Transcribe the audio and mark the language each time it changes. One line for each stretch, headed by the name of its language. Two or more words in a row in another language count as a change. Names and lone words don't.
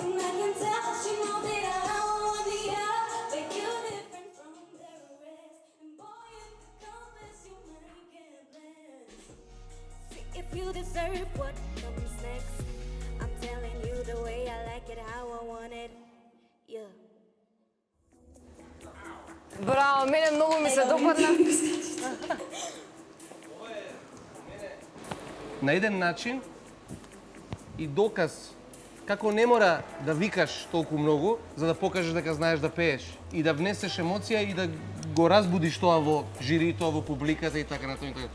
English: And I can tell that you know that I want the but you're different from the rest. And boy, if you confess, you make it blend. See if you deserve what comes next. I'm telling you the way I like it, how I want it. Yeah.
Macedonian: Браво, мене многу ми се допадна. На еден начин и доказ како не мора да викаш толку многу за да покажеш дека знаеш да пееш и да внесеш емоција и да го разбудиш тоа во жири, тоа во публиката и така натаму.